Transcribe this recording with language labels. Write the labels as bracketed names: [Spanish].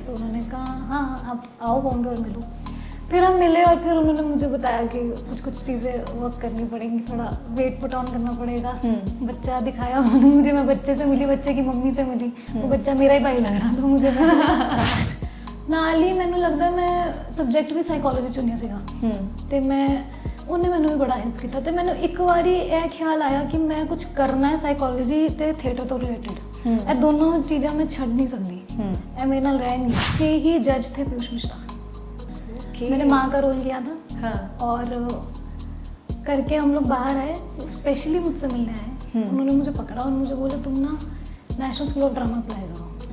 [Hindi] तो उन्होंने कहा हाँ आप आओ बॉम्बे और मिलो। फिर हम मिले और फिर उन्होंने मुझे बताया कि कुछ चीज़ें वर्क करनी पड़ेंगी, थोड़ा वेट पुट ऑन करना पड़ेगा। बच्चा दिखाया उन्होंने मुझे, मैं बच्चे से मिली, बच्चे की मम्मी से मिली। वो बच्चा मेरा ही भाई लग रहा था मुझे। [Punjabi] ਨਾਲ ਹੀ ਮੈਨੂੰ ਲੱਗਦਾ ਮੈਂ ਸਬਜੈਕਟ ਵੀ ਸਾਈਕੋਲੋਜੀ ਚੁਣਿਆ ਸੀਗਾ ਤੇ ਉਹਨੇ ਮੈਨੂੰ ਵੀ ਬੜਾ ਹੈਲਪ ਕੀਤਾ। ਤੇ ਮੈਨੂੰ ਇੱਕ ਵਾਰੀ ਇਹ ਖਿਆਲ ਆਇਆ ਕਿ ਮੈਂ ਕੁਝ ਕਰਨਾ ਹੈ ਸਾਈਕੋਲੋਜੀ ਤੇ ਥੀਏਟਰ ਤੋਂ ਰਿਲੇਟਡ। ਇਹ ਦੋਨੋਂ ਚੀਜ਼ਾਂ ਮੈਂ ਛੱਡ ਨਹੀਂ ਸਕਦੀ। ਇਹ ਮੇਰੇ ਨਾਲ ਰਹਿ [Hindi] नहीं कि ही जज थे पीयूष मिश्रा। मैंने माँ का रोल किया था और करके हम लोग बाहर आए, स्पेशली मुझसे मिलने आए। उन्होंने मुझे पकड़ा और मुझे बोला तुम ना national school of drama apply करो।